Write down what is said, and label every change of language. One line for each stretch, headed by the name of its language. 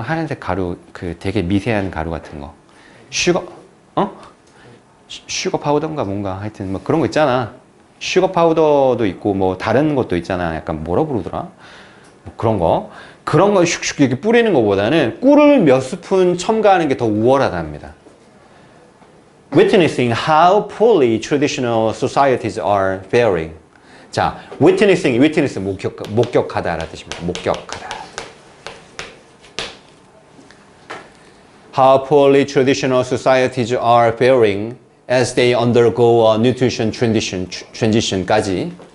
Korean: 하얀색 가루, 그 되게 미세한 가루 같은 거. 슈거 파우더인가 뭔가. 하여튼 뭐 그런 거 있잖아. 슈거 파우더도 있고 뭐 다른 것도 있잖아. 약간 뭐라 부르더라? 뭐 그런 거 슉슉 이렇게 뿌리는 것보다는 꿀을 몇 스푼 첨가하는 게 더 우월하답니다.
English: Witnessing how poorly traditional societies are faring.
Korean: 자, witness 목격하다라는 뜻입니다. 목격하다.
English: How poorly traditional societies are faring as they undergo a nutrition transition까지.